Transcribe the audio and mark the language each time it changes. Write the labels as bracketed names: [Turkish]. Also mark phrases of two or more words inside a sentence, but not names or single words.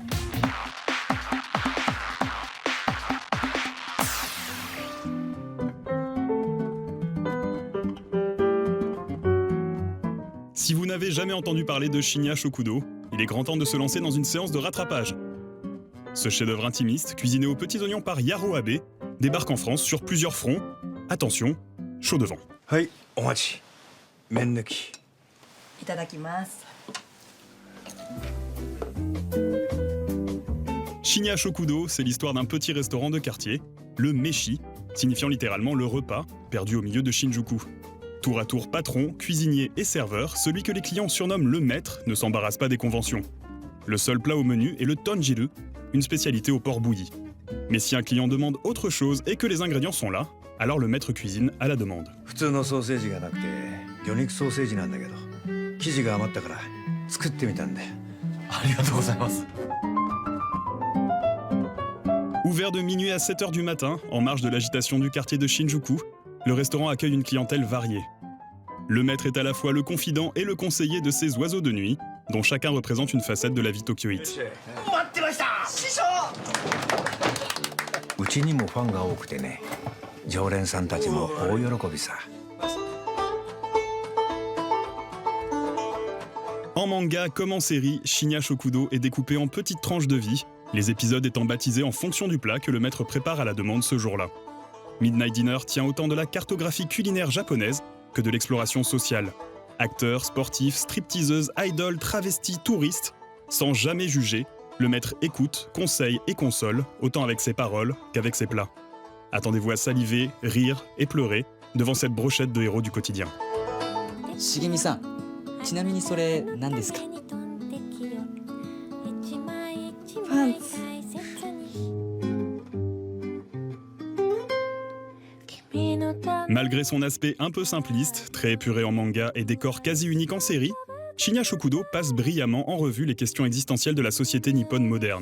[French] Si vous n'avez jamais entendu parler de Shinya Shokudo, il est grand temps de se lancer dans une séance de rattrapage. Ce chef-d'œuvre intimiste, cuisiné aux petits oignons par Yaro Abe, débarque en France sur plusieurs fronts. Attention, chaud devant. [Japanese] はい、お待ち。麺抜き. Itadakimasu. [French] Shinya Shokudo, c'est l'histoire d'un petit restaurant de quartier, le Meshi, signifiant littéralement le repas, perdu au milieu de Shinjuku. Tour à tour patron, cuisinier et serveur, celui que les clients surnomment le maître ne s'embarrasse pas des conventions. Le seul plat au menu est le tonjiru, une spécialité au porc bouilli. Mais si un client demande autre chose et que les ingrédients sont là, alors le maître cuisine à la demande. [Japanese] 普通のソーセージがなくて魚肉ソーセージなんだけど生地が余ったから作ってみたんだよ。ありがとうございます。 [French] Ouvert de minuit à 7h du matin, en marge de l'agitation du quartier de Shinjuku, le restaurant accueille une clientèle variée. Le maître est à la fois le confident et le conseiller de ces oiseaux de nuit, dont chacun représente une facette de la vie tokyoïte. [Japanese] うちにもファンが多くてね、常連さんたちも大喜びさ。 [French] En manga comme en série, Shinya Shokudo est découpé en petites tranches de vie, les épisodes étant baptisés en fonction du plat que le maître prépare à la demande ce jour-là. Midnight Dinner tient autant de la cartographie culinaire japonaise que de l'exploration sociale. Acteurs, sportifs, stripteaseuses, idoles, travestis, touristes, sans jamais juger, le maître écoute, conseille et console, autant avec ses paroles qu'avec ses plats. Attendez-vous à saliver, rire et pleurer devant cette brochette de héros du quotidien. [Japanese] Shigemi-san, ちなみにそれ何ですか? [French] Malgré son aspect un peu simpliste, très épuré en manga et décor quasi unique en série, Shinya Shokudo passe brillamment en revue les questions existentielles de la société nippone moderne.